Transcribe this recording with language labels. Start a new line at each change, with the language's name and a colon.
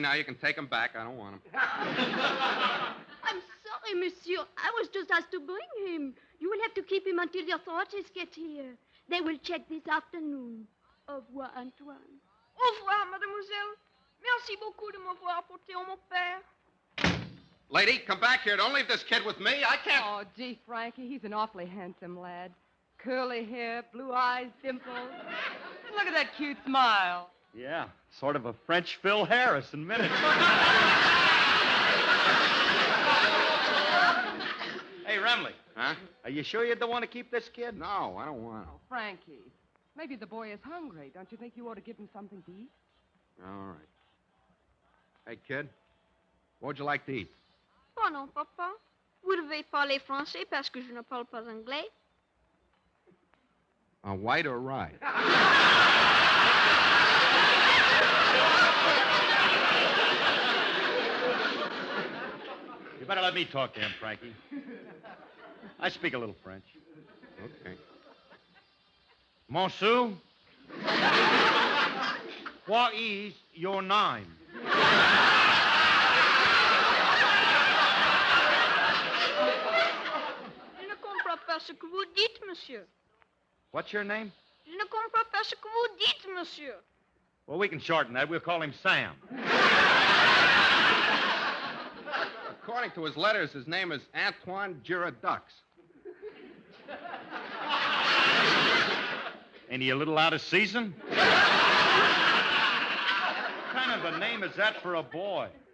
English: Now you can take him back. I don't want him. I'm sorry, Monsieur. I was just asked to bring him. You will have to keep him until the authorities get here. They will check this afternoon.
French: Au revoir, Antoine. Au revoir, mademoiselle. Merci beaucoup de m'avoir apporté mon père.
English: Lady, come back here. Don't leave this kid with me. I can't... Oh, gee, Frankie, he's an awfully handsome lad. Curly hair, blue eyes, dimples. And look at that cute smile. Yeah, sort of a French Phil Harris in minutes. Hey, Remley. Huh? Are you sure you don't want to keep this kid? No, I don't want him. Oh, Frankie, maybe the boy is hungry. Don't you think you ought to give him something to eat? All right. Hey, kid, what would you like to eat?
French: Pardon, papa. Vous devez parler français parce que je ne parle pas anglais.
English: White or rye? You better let me talk to him, Frankie. I speak a little French. Okay. Monsieur, what is your name?
French: pas ce que vous dites, monsieur.
English: What's your name?
French: Je ne comprends pas ce que vous dites, monsieur.
English: Well, we can shorten that. We'll call him Sam. According to his letters, his name is Antoine Giradux. Ain't he a little out of season? What kind of a name is that for a boy?